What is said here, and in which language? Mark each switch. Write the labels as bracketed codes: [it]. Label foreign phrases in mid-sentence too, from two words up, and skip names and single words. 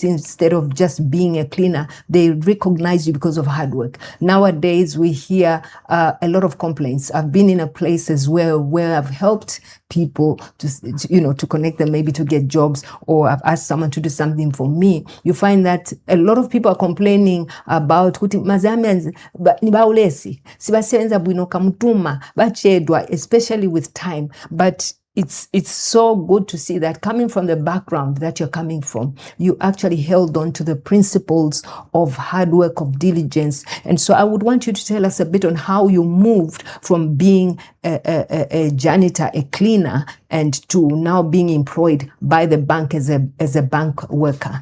[en] Instead of just being a cleaner, they recognize you because of hard work. Nowadays, we hear a lot of complaints. I've been in a places where I've helped people to connect them, maybe to get jobs, or I've asked someone to do something for me. You find that a lot of people are complaining about [ny] kuti mazambi ni baulesi sibasebenza bwino kamutuma bachedwa, [en] especially with time. But it's so good to see that coming from the background that you're coming from, you actually held on to the principles of hard work, of diligence. And so I would want you to tell us a bit on how you moved from being a janitor, a cleaner, and to now being employed by the bank as a bank worker.